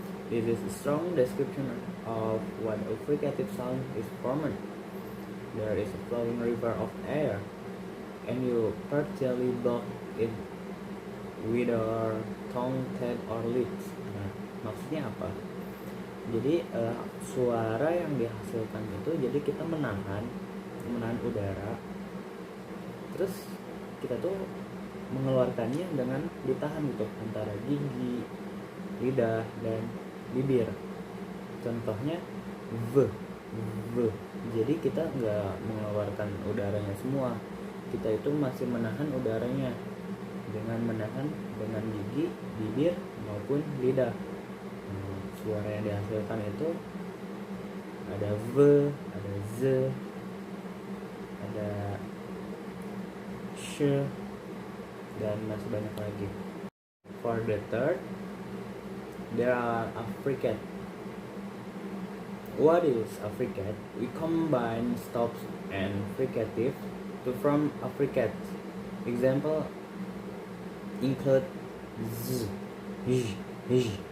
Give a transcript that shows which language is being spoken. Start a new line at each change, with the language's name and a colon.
English: This is a strong description of what a fricative sound is formed. There is a flowing river of air, and you partially block it with your tongue, head, or lips.
Indonesian: Nah, maksudnya apa? Jadi suara yang dihasilkan itu, jadi kita menahan udara, terus kita tuh mengeluarkannya dengan ditahan gitu antara gigi, lidah, dan bibir. Contohnya v. Jadi kita nggak mengeluarkan udaranya semua, kita itu masih menahan udaranya dengan menahan dengan gigi, bibir, maupun lidah. Suara yang dihasilkan itu ada v, ada z, ada sh, dan masih banyak lagi.
English: For the third, there are affricate. What is affricate? We combine stops and fricative to form affricate. Example include z, j.